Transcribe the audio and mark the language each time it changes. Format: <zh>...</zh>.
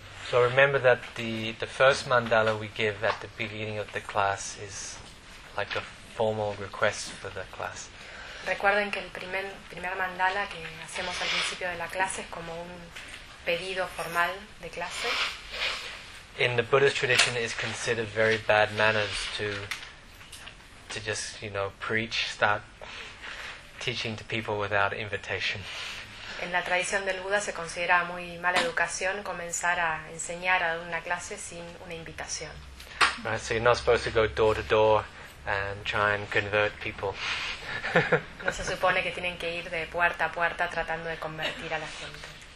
<en>So remember that the first mandala we give at the beginning of the class is like a formal request for the class.</en> <es>Recuerden que el primer mandala que hacemos al principio de la clase es como un pedido formal de clase.</es> <en>In the Buddhist tradition, it's considered very bad manners to just, you know, preach, start teaching to people without invitation.</en> <es>En la tradición del Buda se considera muy mala educación comenzar a enseñar a dar una clase sin una invitación.</es> <en>Right, so you're not supposed to go door to door and try and convert people.</en> <es>No se supone que tienen que ir de puerta a puerta tratando de convertir a la gente.</es>